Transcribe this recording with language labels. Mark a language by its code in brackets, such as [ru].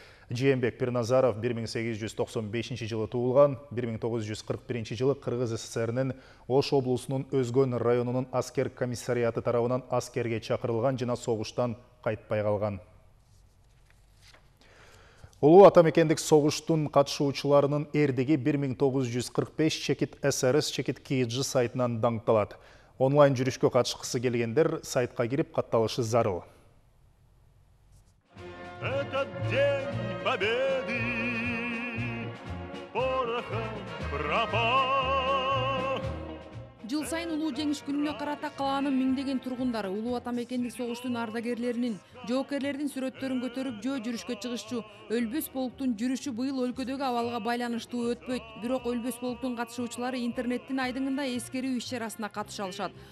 [ky] Жээнбек Пирназаров 1895 жылы туулган, 1941 жылы Кыргыз СССРнин Ош облусунун Өзгөн районунун аскер комиссариаты тарабынан аскерге чакырылган жана согуштан кайтпай калган. Улуу атамекендик согуштун катышуучуларынын эрдиги 1945 чекит СРС чекит КИЖ сайтынан даңкталат. Онлайн жүрүшкө катышкысы келгендер сайтка кирип катталышы зарыл. [ru] Этот день победы порохом пропах. [ky] Жыл сайын улуу жеңиш күнүнө карата калаанын миңдеген тургундары улуу атамекендик согуштун ардагерлеринин, жоокерлердин сүрөттөрүн көтөрүп жөө жүрүшкө чыгышчу. Өлбөс полктун жүрүшү быйыл өлкөдөгү абалга байланыштуу өтпөйт. Бирок Өлбөс полктун катышуучулары интернеттин айдыңында эскерүү иш-чарасына катыша алышат.